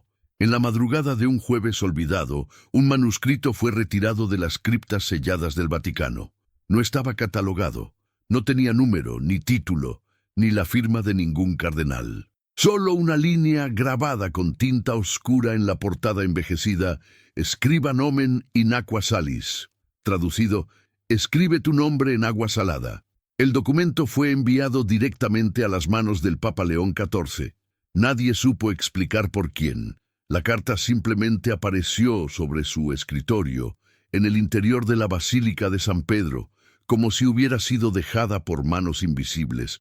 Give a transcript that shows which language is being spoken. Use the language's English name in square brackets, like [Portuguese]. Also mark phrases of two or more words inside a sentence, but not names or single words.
[Spanish] En la madrugada de un jueves olvidado, un manuscrito fue retirado de las criptas selladas del Vaticano. No estaba catalogado, no tenía número, ni título, ni la firma de ningún cardenal. Solo una línea grabada con tinta oscura en la portada envejecida: [Latin] Scriba nomen in aqua salis. [Spanish] Traducido: escribe tu nombre en agua salada. El documento fue enviado directamente a las manos del Papa León XIV. Nadie supo explicar por quién. La carta simplemente apareció sobre su escritorio, en el interior de la Basílica de San Pedro, como si hubiera sido dejada por manos invisibles.